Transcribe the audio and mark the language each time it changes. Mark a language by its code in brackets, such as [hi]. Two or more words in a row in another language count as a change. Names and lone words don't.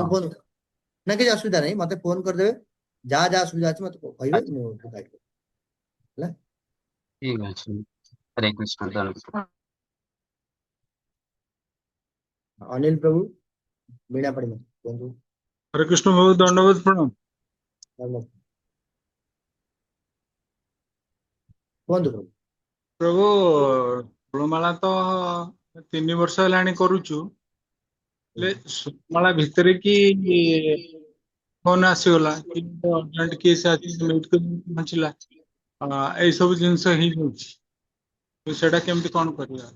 [or] ଫୋନ ନା କିଛି ଅସୁବିଧା ନାହିଁ, ମତେ ଫୋନ କରିଦେବେ, ଯାହା ଯାହା ଅସୁବିଧା ଅଛି ମତେ କହିବେ, ଆଚ୍ଛା ମୁଁ ଗାଇଡ କରିବି ହେଲା। ଠିକ ଅଛି। ହରେ କୃଷ୍ଣ ଧନ୍ୟବାଦ। ଅନିଲ ପ୍ରଭୁ ବୀଣା ପାଣି କୁହନ୍ତୁ। [hi] हरे कृष्ण प्रभु दंडवत प्रणाम। [or] ଧନ୍ୟବାଦ। କୁହନ୍ତୁ ପ୍ରଭୁ। प्रभु ଫୁଲମାଳା ତ 3 ବର୍ଷ ହେଲାଣି କରୁଛୁ, ହେଲେ ଫୁଲମାଳା ଭିତରେ କି ଫୋନ ଆସିଗଲା କି [en] urgent case [or] ଅଛି ମେଡିକାଲ ପହଞ୍ଚିଲା, ଏଇ ସବୁ ଜିନିଷ ହେଇଯାଉଛି, ତ ସେଟା କେମିତି କଣ କରିବା?